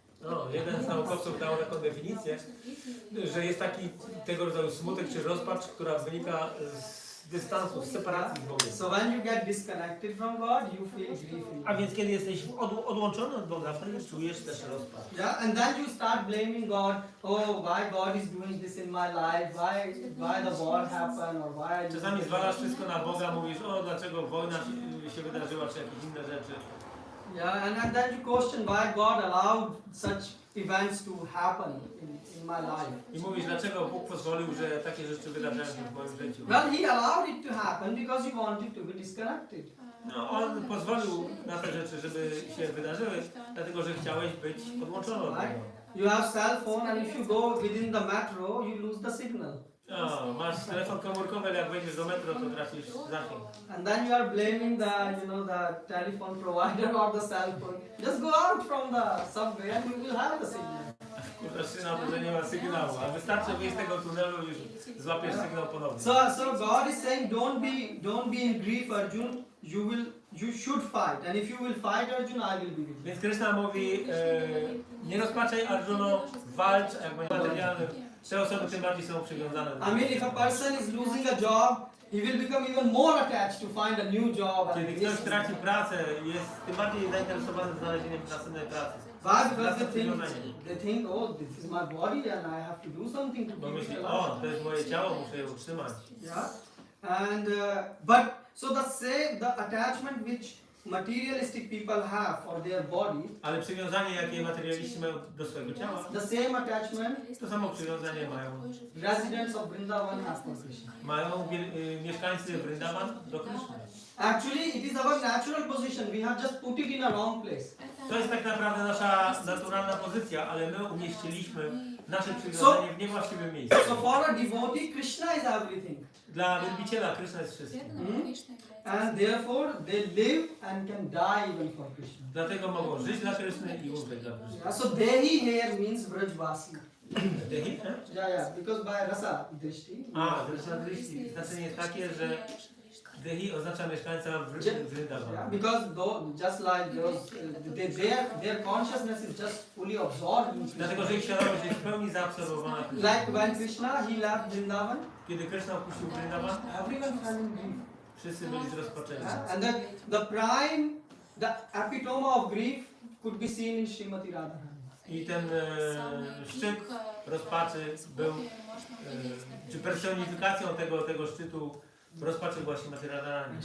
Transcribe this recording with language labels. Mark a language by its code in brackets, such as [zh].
[pl] No, jeden z naukowców dał taką definicję, że jest taki tego rodzaju smutek czy rozpacz, która wynika z dystansu, z separacji z Bogiem. [en] So when you get disconnected from God, you feel grief. [pl] A więc kiedy jesteś odłączony od Boga, wtedy czujesz też rozpacz. [en] Yeah, and then you start blaming God. Oh, why God is doing this in my life? Why the war happened, or why? [pl] Czasami zwalasz wszystko na Boga, mówisz, o dlaczego wojna się wydarzyła, czy jakieś inne rzeczy. [en] Yeah, and then you question why God allowed such events to happen in my life. [pl] I mówisz, dlaczego Bóg pozwolił, że takie rzeczy wydarzają się w moim życiu. [en] Well, He allowed it to happen because He wanted to be disconnected. [pl] No, On pozwolił na te rzeczy, żeby się wydarzyły, dlatego że chciałeś być odłączony od [en] Right? [pl] Niego. [en] You have cell phone, and if you go within the metro, you lose the signal. [pl] No, masz telefon komórkowy, ale jak wejdziesz do metro, to tracisz zasięg. [en] And then you are blaming the telephone provider or the cell phone. Just go out from the subway and you will have the signal. [pl] Kurczę się na to, że nie ma sygnału, a wystarczy wyjść z tego tunelu i już złapiesz sygnał ponownie. [en] So God is saying, don't be in grief, Arjun. You should fight, and if you will fight, Arjun, I will be with you. [pl] Więc Krishna mówi, nie rozpaczaj Arjuno, walcz, jak będzie materialnym. Te osoby tym bardziej są przywiązane do [en] I mean, if a person is losing a job, he will become even more attached to find a new job. [pl] Kiedy ktoś traci pracę, jest tym bardziej zainteresowany znalezieniem następnej pracy. [en] Why? Because they think, oh, this is my body and I have to do something to [pl] Bo [en] keep it [pl] myśli, [en] alive. [pl] o, to jest moje ciało, muszę je utrzymać. [en] Yeah, and but so the attachment which materialistic people have for their body, [pl] Ale przywiązanie, jakie materialiści mają do swojego ciała, [en] the same attachment [pl] to samo przywiązanie mają [en] residents of Vrindavan have for Krishna. [pl] mieszkańcy Vrindavan do Krishna. [en] Actually, it is our natural position. We have just put it in a wrong place. [pl] To jest tak naprawdę nasza naturalna pozycja, ale my umieściliśmy nasze przywiązanie w niewłaściwym miejscu. [en] So for a devotee, Krishna is everything. [pl] Dla wielbiciela Krishna jest wszystkim. [en] And therefore, they live and can die even for Krishna. [pl] Dlatego mogą żyć dla Krishny i umrzeć dla Krishny. [en] Yeah, so Dehi here means Vrajvasi. [pl] Dehi, [en] Yeah, because by rasa drishti. [pl] A, znaczenie jest takie, że Dehi oznacza mieszkańca Vrindavan. [en] Yeah, because just like those, their consciousness is just fully absorbed in [pl] Dlatego, że [en] Krishna. [pl] ich świadomość jest w pełni zaabsorbowana Krishną. [en] Like when Krishna he left Vrindavan, [pl] Kiedy Krishna opuścił Vrindavan, [en] everyone fell in grief. [pl] wszyscy byli zrozpaczeni. [en] Yeah? And the epitome of grief could be seen in Srimati Radharani. [pl] I ten szczyt rozpaczy był, czy personifikacją tego szczytu rozpaczy właśnie Radharani.